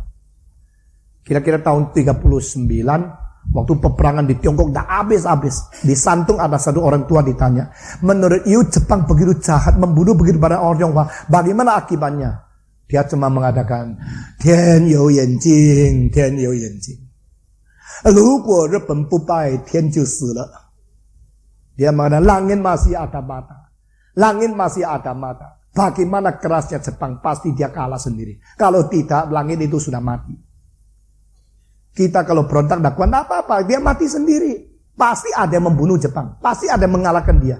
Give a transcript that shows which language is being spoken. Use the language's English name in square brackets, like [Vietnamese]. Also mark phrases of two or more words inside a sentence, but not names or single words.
[Indonesian] Kira-kira tahun 39, waktu peperangan di Tiongkok dah habis-habis. Di Santung ada satu orang tua ditanya, menurut you Jepang begitu jahat, membunuh begitu banyak orang Tionghoa, bagaimana akibatnya? Dia cuma mengatakan, [Chinese] 天有眼睛，天有眼睛. Ruguo 日本不败，天就死了。 [Indonesian] Dia mengatakan, langit masih ada mata. Langit masih ada mata. Bagaimana kerasnya Jepang, pasti dia kalah sendiri. Kalau tidak, langit itu sudah mati. Kita kalau berontak, tidak kuat, apa-apa. Dia mati sendiri. Pasti ada yang membunuh Jepang. Pasti ada yang mengalahkan dia.